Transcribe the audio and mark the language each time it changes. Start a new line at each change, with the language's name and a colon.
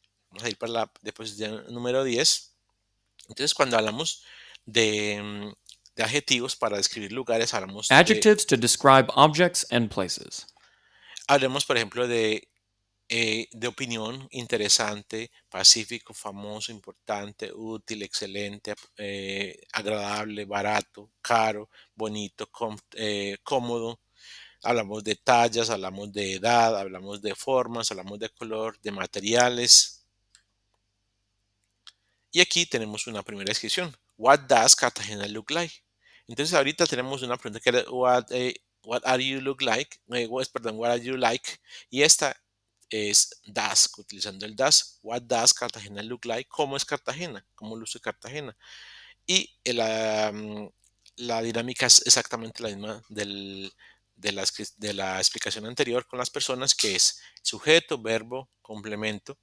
Spanish: Vamos a ir para la diapositiva número 10. Entonces, cuando hablamos de adjetivos para describir lugares,
English: Adjectives to describe objects and places.
Spanish: hablemos, por ejemplo, de opinión, interesante, pacífico, famoso, importante, útil, excelente, agradable, barato, caro, bonito, cómodo. Hablamos de tallas, hablamos de edad, hablamos de formas, hablamos de color, de materiales. Y aquí tenemos una primera descripción.
English: What does Cartagena look like?
Spanish: Entonces ahorita tenemos una pregunta que era
English: what are you look like?
Spanish: Perdón,
English: what are you like?
Spanish: Y esta es does, utilizando el does.
English: What does Cartagena look like?
Spanish: ¿Cómo es Cartagena? ¿Cómo luce Cartagena? Y la dinámica es exactamente la misma de la explicación anterior con las personas, que es sujeto, verbo, complemento.